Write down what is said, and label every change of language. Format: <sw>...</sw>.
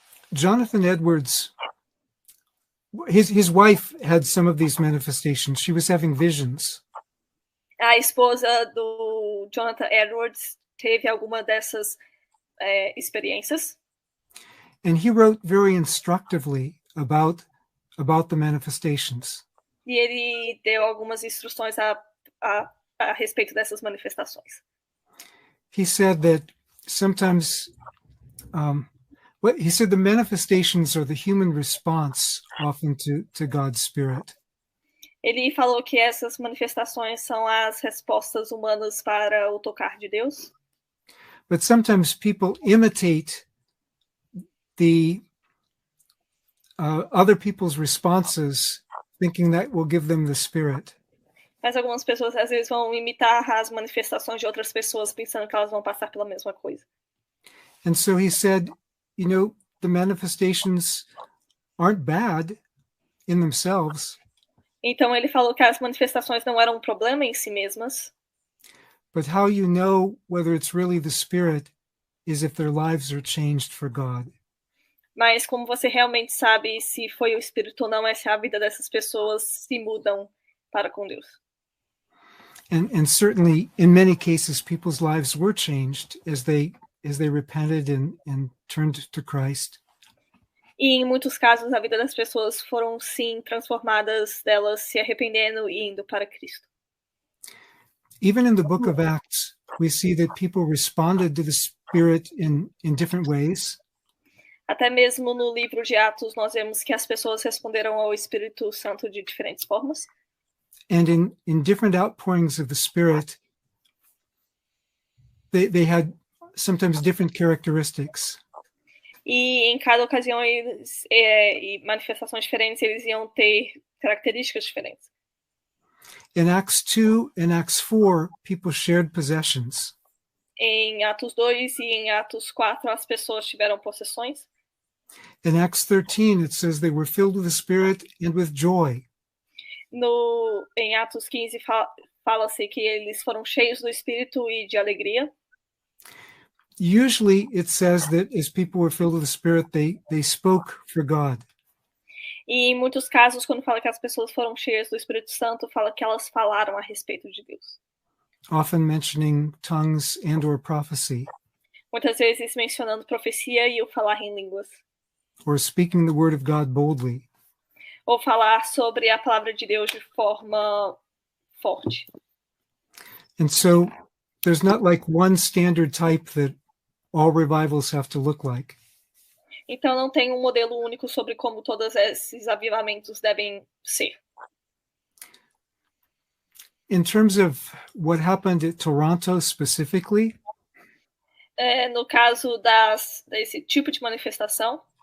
<en>Jonathan Edwards, his wife had some of these manifestations. She was having visions.</en> <pt>A esposa do Jonathan Edwards teve alguma dessas experiências.</pt> <en>And he wrote very instructively about the manifestations.</en> <pt>E ele deu algumas instruções a respeito dessas manifestações.</pt> <en>He said that sometimes, he said the manifestations are the human response often to God's Spirit.</en> <pt>Ele falou que essas manifestações são as respostas humanas para o tocar de Deus.</pt> <en>But sometimes people imitate the other people's responses, thinking that will give them the Spirit.</en> <pt>Mas algumas pessoas às vezes vão imitar as manifestações de outras pessoas, pensando que elas vão passar pela mesma coisa.</pt> <en>And so he said, the manifestations aren't bad in themselves.</en> <pt>Então ele falou que as manifestações não eram um problema em si mesmas.</pt> <en>But how you know whether it's really the Spirit is if their lives are changed for God.</en> <pt>Mas como você realmente sabe se foi o Espírito ou não, é se a vida dessas pessoas se mudam para com Deus.</pt> <en>And certainly in many cases people's lives were changed as they repented and turned to Christ.</en> <pt>E em muitos casos a vida das pessoas foram sim transformadas, delas se arrependendo e indo para Cristo.</pt> <en>Even in the book of Acts, we see that people responded to the Spirit in different ways.</en> <pt>Até mesmo no livro de Atos nós vemos que as pessoas responderam ao Espírito Santo de diferentes formas.</pt> <en>And in different outpourings of the Spirit, they had sometimes different characteristics.</en> <pt>E em cada ocasião e manifestações diferentes, eles iam ter características diferentes.</pt> <en>In Acts 2 and Acts 4, people shared possessions.</en> <pt>Em Atos 2 e em Atos 4, as pessoas tiveram possessões.</pt> <en>In Acts 13, it says they were filled with the Spirit and with joy.</en> <pt>Em Atos 15, fala-se que eles foram cheios do Espírito e de alegria.</pt> <en>Usually it says that as people were filled with the Spirit, they spoke for God.</en> <pt>E em muitos casos, quando fala que as pessoas foram cheias do Espírito Santo, fala que elas falaram a respeito de Deus.</pt> <en>often mentioning tongues and or prophecy,</en> <pt>Muitas vezes mencionando profecia e o falar em línguas.</pt> <en>or speaking the word of God boldly.</en> <pt>Ou falar sobre a palavra de Deus de forma forte.</pt> <en>And so there's not like one standard type that all revivals have to look like.</en> <pt>Então não tem um modelo único sobre como todos esses avivamentos devem ser.</pt> <en>In terms of what happened at Toronto specifically,</en> <pt>No caso desse tipo de manifestação,</pt>